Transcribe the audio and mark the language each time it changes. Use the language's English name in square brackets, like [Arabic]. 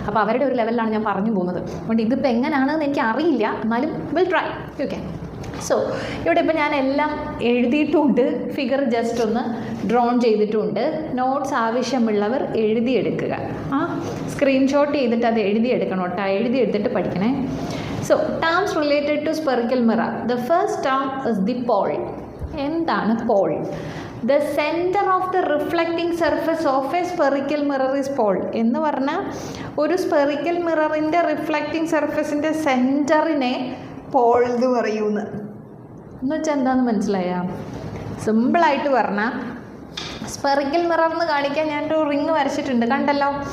[Malayalam] അപ്പോൾ അവരുടെ ഒരു ലെവലിലാണ് ഞാൻ പറഞ്ഞു പോകുന്നത്. അതുകൊണ്ട് ഇതിപ്പോൾ എങ്ങനെയാണെന്ന് എനിക്ക് അറിയില്ല, എന്നാലും [English] Will try. [Malayalam] ഓക്കെ, സോ ഇവിടെ ഇപ്പോൾ ഞാൻ എല്ലാം എഴുതിയിട്ടുമുണ്ട്, ഫിഗർ ജസ്റ്റ് ഒന്ന് ഡ്രോൺ ചെയ്തിട്ടുമുണ്ട്. നോട്ട്സ് ആവശ്യമുള്ളവർ എഴുതിയെടുക്കുക. സ്ക്രീൻഷോട്ട് ചെയ്തിട്ട് അത് എഴുതിയെടുക്കണം കേട്ടോ. എഴുതിയെടുത്തിട്ട് പഠിക്കണേ. [English] So, terms related to spherical mirror. The first term is the pole. [Malayalam] എന്താണ് [English] pole? The center of the reflecting surface of a spherical mirror is pole. [Malayalam] എന്ന് പറഞ്ഞാൽ ഒരു സ്പെറിക്കൽ മിററിൻ്റെ റിഫ്ലക്റ്റിംഗ് സർഫസിൻ്റെ സെൻറ്ററിനെ പോൾ എന്ന് പറയുന്നു. എന്ന് വെച്ചാൽ എന്താണെന്ന് മനസ്സിലായോ? സിമ്പിളായിട്ട് പറഞ്ഞാൽ സ്പെറിക്കൽ മിറർ എന്ന് കാണിക്കാൻ ഞാനൊരു റിങ് വരച്ചിട്ടുണ്ട്, കണ്ടല്ലോ.